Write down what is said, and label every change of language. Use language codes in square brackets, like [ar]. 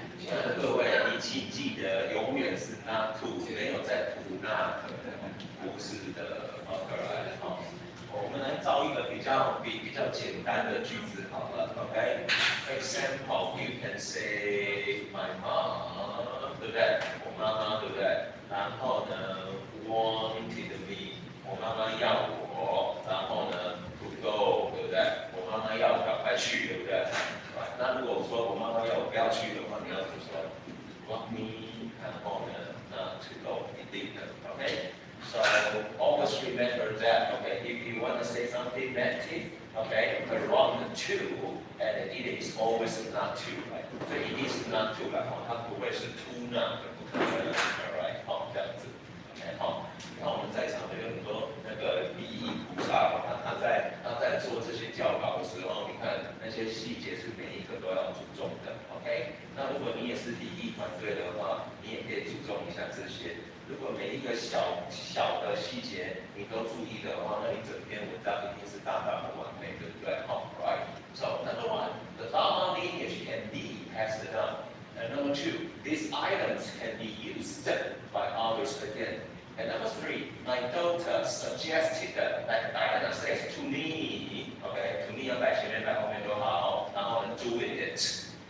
[zh] 亲爱的各位，你请记得，永远是 not to，没有在 to not，不是的。 OK， 好，我们来造一个比较简单的句子好了。 [en] OK，example， you can say my mom，对不对？ [zh] 我妈妈，对不对？然后呢 wanted me，我妈妈要我，然后呢 to go，对不对？我妈妈要我赶快去，对不对？那如果我说我妈妈要我不要去的话，你要怎么说 ？ Want me，然后呢，那 to go 一定的 ，OK？ So always remember that, okay? [en] If you want to say something negative, okay, around to, and it is always not to, right? [zh] 所以一定是 not to 了，它不会是 to not 的，不可能 ，alright？好，这样子 ，OK？ 好，你看我们在场的有很多那个礼仪菩萨，他在做这些教导的时候，你看那些细节是每一个都要注重的 ，OK？那如果你也是礼仪团队的话，你也可以注重一下这些。如果每一个小的细节你都注意的话，那你整篇文章一定是大大的完美，对不对？好 ，right？ [en] So number one, the Dharma lineage can be passed down. And number two, these items can be used by others again. And number three, my daughter suggested, like Diana says, to me, okay, to me 要摆前面摆后面都好，然后呢 doing it。